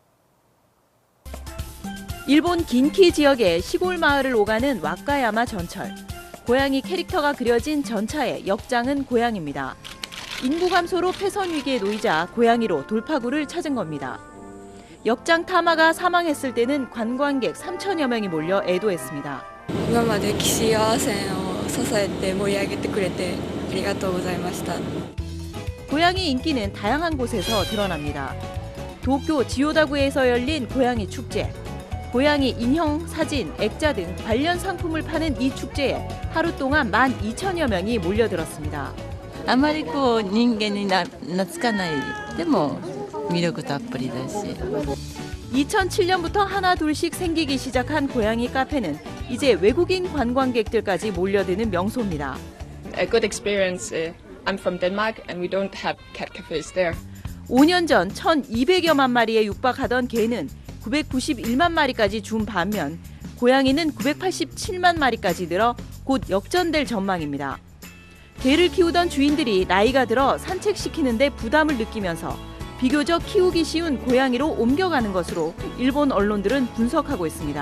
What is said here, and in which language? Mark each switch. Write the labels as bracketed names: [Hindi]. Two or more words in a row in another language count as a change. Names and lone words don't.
[Korean] 일본 긴키 지역의 시골 마을을 오가는 와카야마 전철. 고양이 캐릭터가 그려진 전차의 역장은 고양이입니다. 인구 감소로 폐선 위기에 놓이자 고양이로 돌파구를 찾은 겁니다. 역장 타마가 사망했을 때는 관광객 3,000여 명이 몰려 애도했습니다. [Japanese] 今まで岸和線を支えて盛り上げてくれてありがとうございました. [Korean] 고양이 인기는 다양한 곳에서 드러납니다. 도쿄 지오다구에서 열린 고양이 축제. 고양이 인형, 사진, 액자 등 관련 상품을 파는 이 축제에 하루 동안 12,000여 명이 몰려들었습니다. [Japanese] あまりこう人間に懐かないでも魅力たっぷりだし. [Korean] 2007년부터 하나 둘씩 생기기 시작한 고양이 카페는 이제 외국인 관광객들까지 몰려드는 명소입니다. [English] A good experience. I'm from Denmark and we don't have cat cafes there. [Korean] 5년 전 1,200여만 마리에 육박하던 개는 991만 마리까지 준 반면 고양이는 987만 마리까지 늘어 곧 역전될 전망입니다. 개를 키우던 주인들이 나이가 들어 산책시키는데 부담을 느끼면서 비교적 키우기 쉬운 고양이로 옮겨가는 것으로 일본 언론들은 분석하고 있습니다.